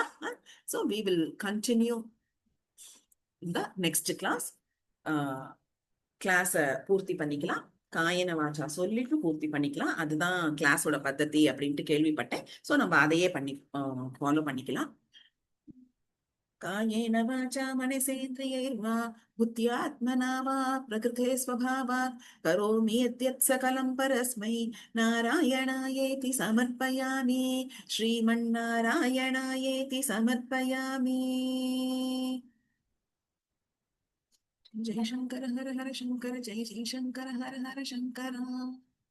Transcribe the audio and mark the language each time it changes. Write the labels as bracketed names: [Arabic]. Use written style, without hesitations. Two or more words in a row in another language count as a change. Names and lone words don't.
[English] so we will continue இந்த next class. [Tamil] கிளாஸை பூர்த்தி பண்ணிக்கலாம், [Sanskrit] कायेन वाचा [Tamil] சொல்லிட்டு பூர்த்தி பண்ணிக்கலாம். அதுதான் கிளாஸோட பద్ధதி அப்படின்ட்டு கேள்விப்பட்டேன். ஸோ நம்ம அதையே பண்ணி ஃபாலோ பண்ணிக்கலாம். [Sanskrit] कायेन वाचा मनसेन्द्रियैर्वा बुद्ध्यात्मना वा प्रकृते स्वभावात् करोमि यद्यत् सकलं परस्मै नारायणायेति समर्पयामि, श्रीमन्नारायणायेति समर्पयामि। जय शंकर हर हर शंकर, जय जय शंकर हर हर शंकर।